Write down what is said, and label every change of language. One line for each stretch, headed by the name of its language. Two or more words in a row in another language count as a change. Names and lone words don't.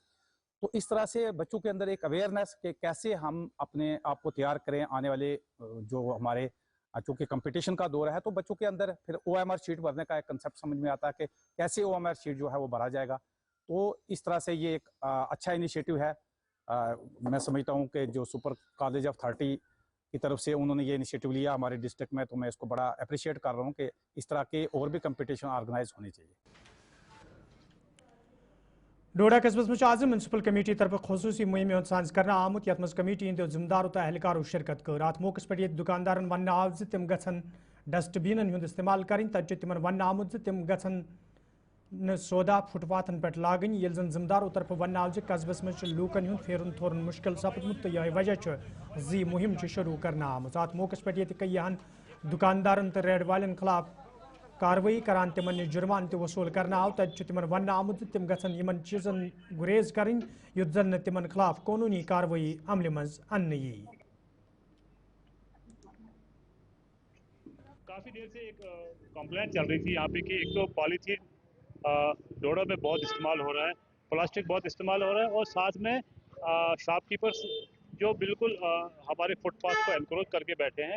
Urdu: تو اس طرح سے بچوں کے اندر ایک اویئرنیس کہ کیسے ہم اپنے آپ کو تیار کریں آنے والے جو ہمارے چونکہ کمپٹیشن کا دور ہے تو بچوں کے اندر پھر OMR شیٹ بھرنے کا ایک کنسیپٹ سمجھ میں آتا ہے کہ کیسے OMR شیٹ جو ہے وہ بھرا جائے گا. تو اس طرح سے یہ ایک اچھا انیشیٹو ہے. میں سمجھتا ہوں کہ جو سپر کالج آف 30 کی طرف سے انہوں نے یہ انیشیٹو لیا ہمارے ڈسٹرکٹ میں تو میں اس کو بڑا اپریشیٹ کر رہا ہوں کہ اس طرح کے اور بھی کمپٹیشن آرگنائز ہونے چاہیے.
Kashmiri: ڈوڈا قصبس مجھ آز میونسپل کمیٹی طرف خصوصی مہم ہند سانز کرنا آمت یت مز کمیٹی ہند ذمہ دارو تو اہلکارو شرکت کر. ات موقع پہ یہ دکاندارن ون آو تم گھن ڈسٹ بینن ہند استعمال کریں تب تم ون آمت تم گھن سودا فٹ پاتھن پہ لاگن یل زن ذمہ دارو طرف ون آو قصبس مجھ لوکن ہند پھیرن تھورن مشکل سپدمت تو یہ وجہ زی مہم شروع کرنا آمت. ات موقع پہ یہ کئی دکاندارن تو ریڈ والن خلاف کاروی کران تمن جرمان تہ وصول کرنا آو تب تمن ون آمت تم گھن چیزن گریز کریں یت زن تمن خلاف قانونی کاروی عمل مز ان یی.
Urdu: کافی دیر سے ایک کمپلین چل رہی تھی یہاں پہ کہ ایک تو پالیتھین ڈوڈا میں بہت استعمال ہو رہا ہے, پلاسٹک بہت استعمال ہو رہا ہے اور ساتھ میں شاپ کیپرز جو بالکل ہمارے فٹ پاتھ کو انکروچ کر کے بیٹھے ہیں.